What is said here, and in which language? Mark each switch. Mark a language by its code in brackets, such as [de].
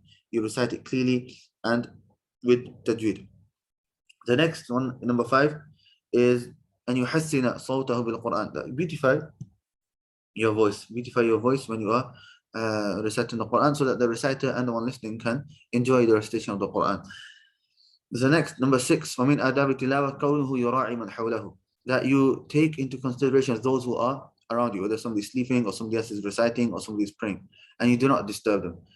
[en] You recite it clearly and with tajweed. The next one, number 5, is [ar] أن يحسن صوته بالقرآن. [en] Beautify your voice when you are reciting the Quran, so that the reciter and the one listening can enjoy the recitation of the Quran. The next, number 6, [ar] وَمِنْ آدَابِ التِّلَاوَةِ كَوْنُهُ يُرَاعِي مَنْ حَوْلَهُ. [en] That you take into consideration those who are around you, whether somebody is sleeping or somebody else is reciting or somebody is praying, and you do not disturb them.